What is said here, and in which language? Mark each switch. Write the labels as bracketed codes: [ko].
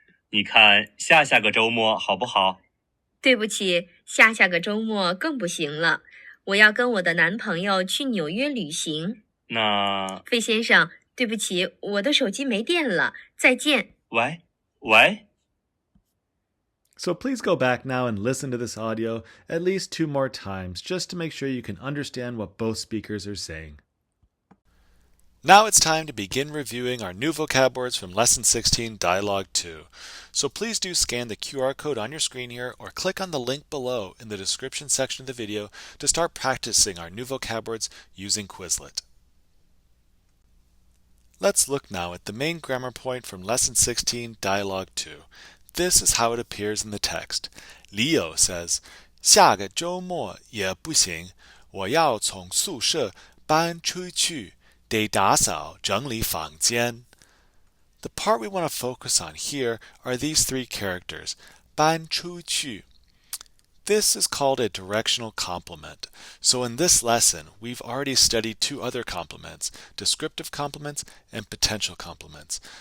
[zh] 你看下下个周末好不好？对不起，下下个周末更不行了，我要跟我的男朋友去纽约旅行。那…… 费先生，对不起，我的手机没电了，再见。喂。 [en] So please go back now and listen to this audio at least 2 more times just to make sure you can understand what both speakers are saying. Now it's time to begin reviewing our new vocab words from Lesson 16, Dialogue 2. So please do scan the QR code on your screen here or click on the link below in the description section of the video to start practicing our new vocab words using Quizlet. Let's look now at the main grammar point from Lesson 16, Dialogue 2. This is how it appears in the text. Leo says, [zh] 下个周末也不行，我要从宿舍搬出去，得打扫整理房间。 [en] The part we want to focus on here are these 3 characters, 搬出去. This is called a directional complement. So in this lesson, we've already studied 2 other complements, descriptive complements and potential complements.